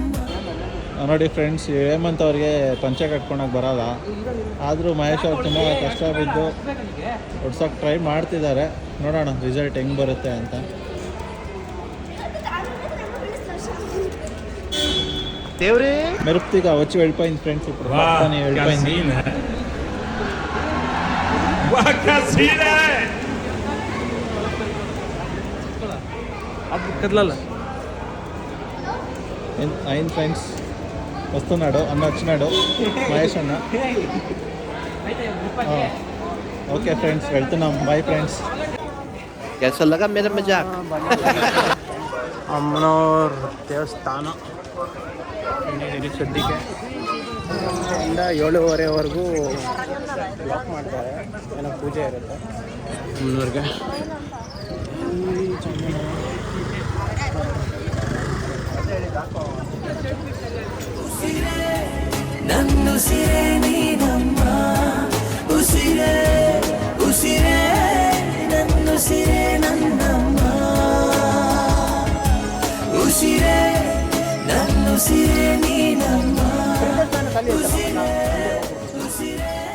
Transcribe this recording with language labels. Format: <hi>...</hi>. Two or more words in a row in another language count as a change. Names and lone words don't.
<kn>ನೋಡಿ ಫ್ರೆಂಡ್ಸ್, ಹೇಮಂತ್ ಅವ್ರಿಗೆ ಪಂಚೆ ಕಟ್ಕೊಳಕ್ಕೆ ಬರಲ್ಲ. ಆದರೂ ಮಹೇಶ್ ಅವ್ರು ತುಂಬ ಕಷ್ಟ ಬಿದ್ದು ಹೊಡ್ಸೋಕೆ ಟ್ರೈ ಮಾಡ್ತಿದ್ದಾರೆ. ನೋಡೋಣ ರಿಸಲ್ಟ್ ಹೆಂಗೆ ಬರುತ್ತೆ ಅಂತ. ದೇವ್ರೇ</kn> <te>మెరుపుగా వచ్చి వెళ్ళిపోయింది ఫ్రెండ్స్. ఇప్పుడు మొత్తం వెళ్ళిపోయింది.</te> <kn>ಅದು ಕದ್ಲಲ್ಲ</kn> <te>అయింది ఫ్రెండ్స్. వస్తున్నాడు అన్న, వచ్చినాడు మహేష్ అన్న.</te> <en>okay friends,</en> <te>వెళ్తున్నాం.</te> <en>bye friends.</en> <hi>कैसा लगा मेरा मजाक?</hi> <kn>ಅಮ್ಮನವ್ರ ದೇವಸ್ಥಾನ ಸದ್ಯಕ್ಕೆ 7:30ವರೆಗೂ ಬ್ಲಾಕ್ ಮಾಡ್ತಾರೆ. ಏನೋ ಪೂಜೆ ಇರುತ್ತೆ ಅಮ್ಮನವ್ರಿಗೆ. ನನ್ನುಸಿರೇ ನೀನಮ್ಮ ಉಸಿರೇ ಉಸಿರೇ ನನ್ನುಸಿರೇ ನನ್ನಮ್ಮ ಉಸಿರೇ ನನ್ನುಸಿರೇ ನೀನಮ್ಮ ಉಸಿರೇ ಉಸಿರೇ.</kn>